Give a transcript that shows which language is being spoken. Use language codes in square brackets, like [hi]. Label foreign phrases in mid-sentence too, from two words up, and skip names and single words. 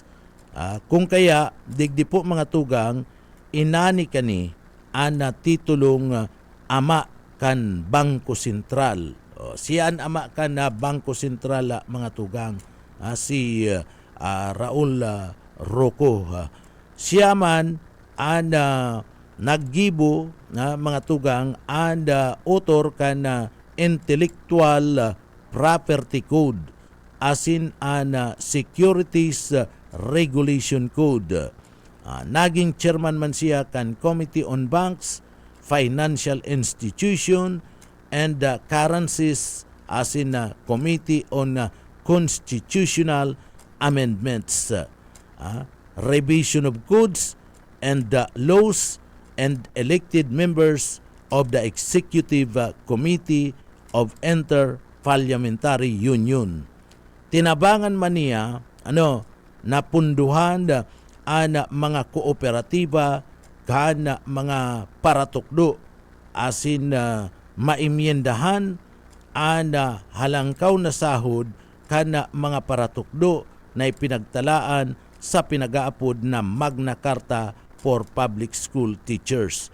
[bik] Kung kaya, digdi po mga tugang, inani kani ang titulong ama kan Bangko Sentral. Siya ang ama kan Bangko Sentral mga tugang, si Raul Roco. Siya man ang naggibo mga tugang ang author kan Intellectual Property Code, [en] as in [bik] an Securities Regulation Code. Naging chairman man siya kan Committee on Banks, Financial Institution, and Currencies, [en] as in [bik] Committee on Constitutional Amendments, Revision of Codes and Laws, [en] and elected members of the Executive Committee of Inter-Parliamentary Union. [bik] Tinabangan man niya napunduhan ang mga kooperatiba kan mga paratukdo, asin maimyendahan ang halangkaw na sahod kan mga paratukdo na ipinagtalaan sa pinag-aapod na Magna Carta for Public School Teachers.